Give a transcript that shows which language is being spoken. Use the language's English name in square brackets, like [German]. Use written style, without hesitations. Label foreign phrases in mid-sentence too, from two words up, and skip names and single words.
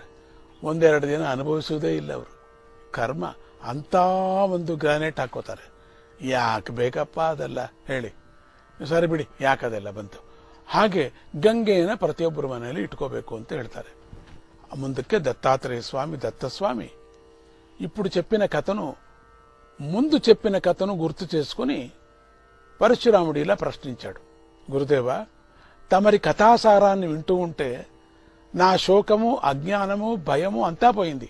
[Kannada] 1-2 ದಿನ ಅನುಭವಿಸುವುದೇ ಇಲ್ಲ ಅವರು. ಕರ್ಮ ಅಂತ ಒಂದು ಗ್ರಾನೈಟ್ ಹಾಕೋತಾರೆ. ಯಾಕೆ ಬೇಕಪ್ಪ ಅದೆಲ್ಲ ಹೇಳಿ, ಸರಿ ಬಿಡಿ ಯಾಕದೆಲ್ಲ ಬಂತು. ಹಾಗೆ ಗಂಗೆಯನ್ನು ಪ್ರತಿಯೊಬ್ಬರ ಮನೆಯಲ್ಲಿ ಇಟ್ಕೋಬೇಕು ಅಂತ ಹೇಳ್ತಾರೆ. [Telugu] ಮುಂದಕ್ಕೆ దత్తాత్రేయ స్వామి దత్తస్వామి ఇప్పుడు చెప్పిన కథను ముందు చెప్పిన కథను గుర్తు చేసుకుని పరశురాముడు ఇలా ప్రశ్నించాడు. గురుదేవ, తమరి కథాసారాన్ని వింటూ ఉంటే నా శోకము, అజ్ఞానము, భయము అంతా పోయింది.